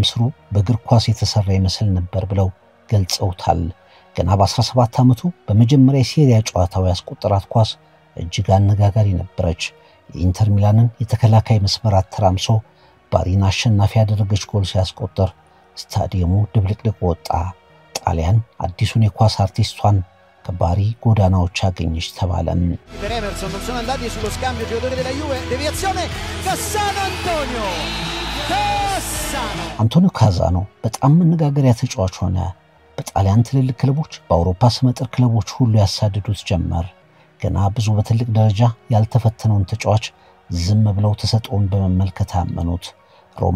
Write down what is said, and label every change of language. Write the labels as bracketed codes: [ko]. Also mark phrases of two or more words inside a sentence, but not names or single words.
[am] ስሩ በእግር ኳስ የተሰራ ይመስል ነበር ብለው ገልጸውታል። ገና በ17 ዓመቱ በመጀመሪያ የሴሪያ ጨዋታው ያስቆጠራት ኳስ እጅግ አነጋጋሪ ነበረች። የኢንተር ሚላንን የተከላካይ መስመር አተራምሶ ባሪን አሸናፊ ያደረገች ጎል ሲያስቆጥር ስታዲየሙ ድብልቅልቅ ወጣ። ጣሊያን አዲሱን የኳስ አርቲስቷን ከባሪ ጎዳናዎች አገኘች ተባለም። [it] Emerson non sono andati sullo scambio giocatori della Juve, deviazione Cassano [am] አንቶኒዮ ካዛኖ በጣም መነጋገሪያ ተጫዋች ሆነ። በጣሊያን ትልልቅ ክለቦች በአውሮፓ ስመጥር ክለቦች ሁሉ ያሳድዱት ጀመር። ገና ብዙ በትልቅ ደረጃ ያልተፈተነውን ተጫዋች ዝም ብለው ተሰጥቶን በመመልከት አመኑት። ሮማ